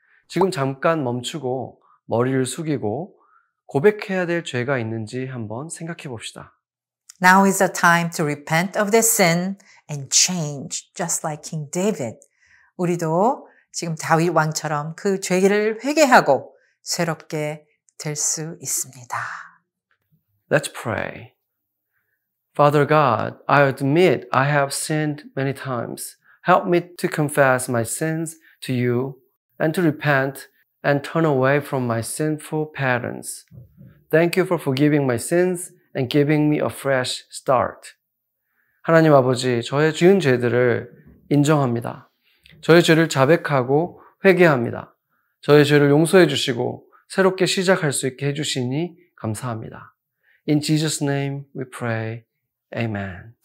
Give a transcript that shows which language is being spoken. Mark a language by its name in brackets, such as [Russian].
[Korean] 지금 잠깐 멈추고 머리를 숙이고 고백해야 될 죄가 있는지 한번 생각해 봅시다. [English] Now is the time to repent of this sin and change, just like King David. [Korean] 우리도 지금 다윗 왕처럼 그 죄를 회개하고 새롭게 될 수 있습니다. [English] Let's pray. Father God, I admit I have sinned many times. Help me to confess my sins to you and to repent and turn away from my sinful patterns. Thank you for forgiving my sins and giving me a fresh start. [Korean] 하나님 아버지, 저의 지은 죄들을 인정합니다. 저의 죄를 자백하고 회개합니다. 저의 죄를 용서해 주시고 새롭게 시작할 수 있게 해주시니 감사합니다. [English] In Jesus' name we pray. Amen.